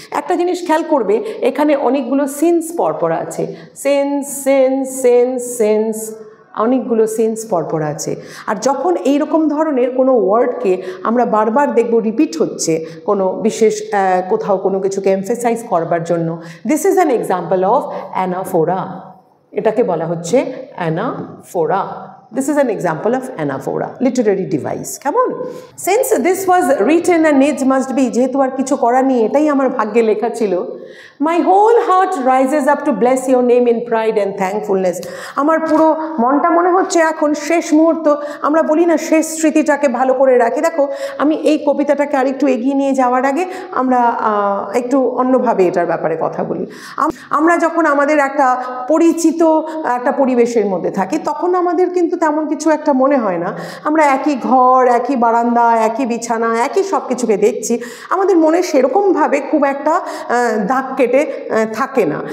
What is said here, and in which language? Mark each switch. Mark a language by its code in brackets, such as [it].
[bn] একটা জিনিস খেয়াল করবে, এখানে অনেকগুলো সিন্স পরপর আছে, সেন্স সেন্স সেন্স সেন্স, অনেকগুলো সেন্স পরপর আছে। আর যখন এইরকম ধরনের কোনো ওয়ার্ডকে আমরা বারবার দেখব রিপিট হচ্ছে কোনো বিশেষ কোথাও কোনো কিছুকে এমফেসাইজ করবার জন্য, [en] this is an example of anaphora, [bn] এটাকে বলা হচ্ছে anaphora. [en] This is an example of anaphora, literary device. [bn] কেমন? [en] Since this was written and needs must be, [bn] যেহেতু আর কিছু করার নেই, এটাই আমার ভাগ্যে লেখা ছিল, [en] my whole heart rises up to bless your name in pride and thankfulness. [bn] আমার পুরো মনটা মনে হচ্ছে এখন শেষ মুহূর্ত, আমরা বলি না শেষ স্মৃতিটাকে ভালো করে রাখি। দেখো আমি এই কবিতাটাকে আরেকটু এগিয়ে নিয়ে যাওয়ার আগে আমরা একটু অন্যভাবে এটার ব্যাপারে কথা বলি। আমরা যখন আমাদের একটা পরিচিত একটা পরিবেশের মধ্যে থাকি, তখন আমাদের কিন্তু তেমন কিছু একটা মনে হয় না, আমরা একই ঘর, একই বারান্দা, একই বিছানা, একই সব কিছুকে দেখছি, আমাদের মনে সেরকমভাবে খুব একটা দাগ কেটে থাকে না।